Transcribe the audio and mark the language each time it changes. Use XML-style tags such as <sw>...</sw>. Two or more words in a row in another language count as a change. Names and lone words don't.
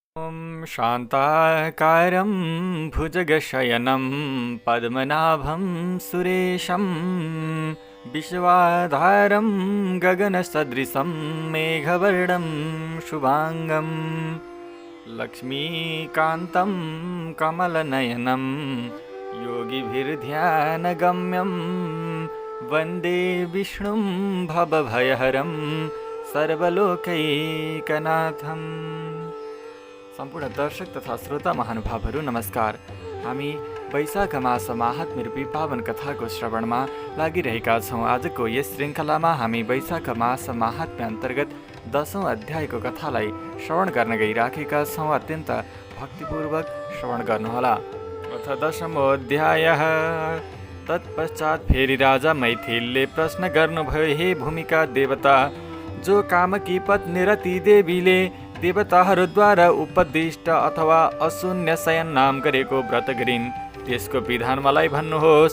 <sa>ॐ शान्ताकारं भुजगशयनं पद्मनाभं सुरेशं विश्वाधारं गगनसदृशं मेघवर्णं शुभाङ्गं लक्ष्मीकान्तं कमलनयनं योगिभिर्ध्यानगम्यं वन्दे विष्णुं भवभयहरं सर्वलोकैकनाथम्।</sa> <ne>सम्पूर्ण दर्शक तथा श्रोता महानुभावहरू नमस्कार। हामी वैशाख मास महात्म्यरूपी पावन कथाको श्रवणमा लागिरहेका छौँ। आजको यस श्रृङ्खलामा हामी वैशाख मास महात्म्य अन्तर्गत 10औं अध्यायको कथालाई श्रवण गर्न गइराखेका छौँ। अत्यन्त भक्तिपूर्वक श्रवण गर्नुहोला।</ne> <sa>अथ 10मो अध्यायः।</sa> <ne>तत्पश्चात फेरि राजा मैथिलले प्रश्न गर्नुभयो, हे भूमिका देवता, जो कामकी पत्नी रति देवीले देवताहरूद्वारा उपदिष्ट अथवा अशून्य शयन नाम गरेको व्रत गरिन्, त्यसको विधान मलाई भन्नुहोस्।</ne>